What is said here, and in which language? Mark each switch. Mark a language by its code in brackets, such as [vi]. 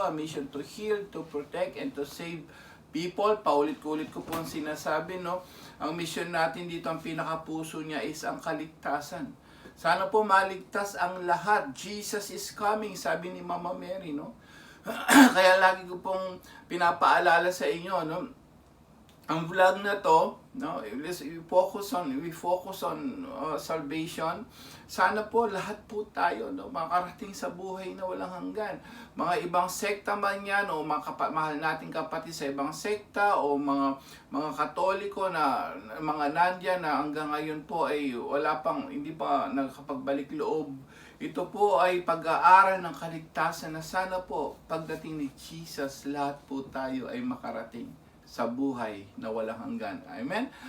[en] A mission to heal, to protect, and to save people. [tl] Paulit-ulit ko po ang sinasabi, no? Ang mission natin dito, ang pinakapuso niya is ang kaligtasan. Sana po maligtas ang lahat. [en] Jesus is coming, [tl] sabi ni Mama Mary, no? Kaya lagi ko pong pinapaalala sa inyo, no? Ang vlog na to, no, [en] we focus on salvation. [tl] Sana po lahat po tayo, no, makarating sa buhay na walang hanggan. Mga ibang sekta man yan o mahal nating kapatid sa ibang sekta o mga Katoliko na mga nandyan na hanggang ngayon po ay hindi pa nakapagbalik loob. Ito po ay pag-aaral ng kaligtasan na sana po pagdating ni Jesus lahat po tayo ay makarating sa buhay na walang hanggan. Amen?